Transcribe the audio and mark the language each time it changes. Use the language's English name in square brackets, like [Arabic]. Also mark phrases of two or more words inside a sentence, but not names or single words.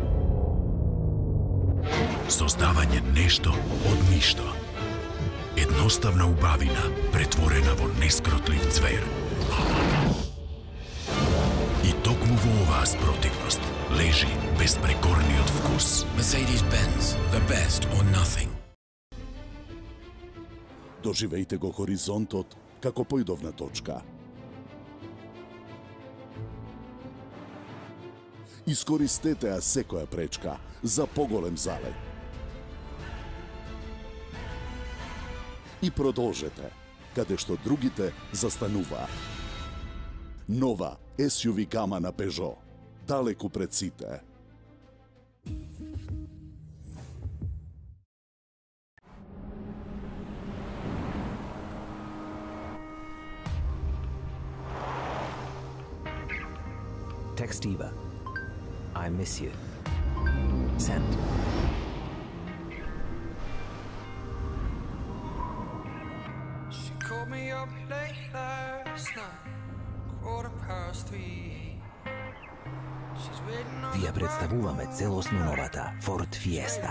[Macedonian] Создавање нешто од ништо. Едноставна убавина претворена во нескротлив звер. И токму во оваа спротивност лежи безпрекорниот вкус. [English] Mercedes-Benz, the best or nothing. [Macedonian] Доживејте го хоризонтот како појдовна точка. Искористете ја секоја пречка за поголем залет. И продолжете, каде што другите застануваат. Нова SUV гама на Peugeot, далеку пред сите. [English] Text Eva. I miss you. Send. She called me up late last night, 3:15. She's waiting on [Macedonian] Вие представуваме целосно новата Ford Fiesta.